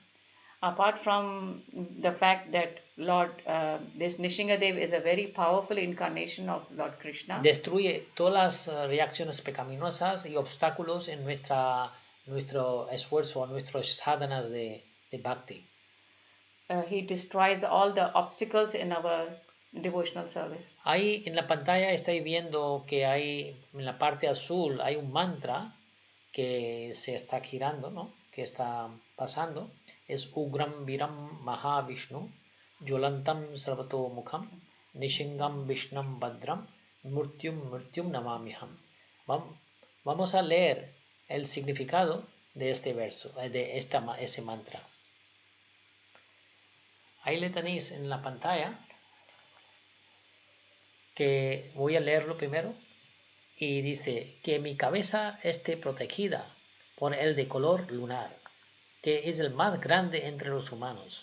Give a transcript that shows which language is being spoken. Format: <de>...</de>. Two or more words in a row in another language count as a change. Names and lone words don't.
<en>Apart from the fact that this Nṛsiṁhadeva is a very powerful incarnation of Lord Krishna,</en> <es>Destruye todas las reacciones pecaminosas y obstáculos en nuestro esfuerzo, nuestros sadhanas de bhakti.</es> <en>he destroys all the obstacles in our devotional service.</en> <es>Ahí en la pantalla estáis viendo que hay, en la parte azul, hay un mantra que se está girando, ¿no? Que está pasando.</es> <sa>Es ugra-vikramaḥ Vishnu, Jwalantam sarvato-mukham, Nṛsiṁham Vishnam Bhadram, murtyum namamiham.</sa> <es>Vamos a leer el significado de este verso, de ese mantra. Ahí le tenéis en la pantalla, que voy a leerlo primero, y dice: que mi cabeza esté protegida por el de color lunar, que es el más grande entre los humanos.</es>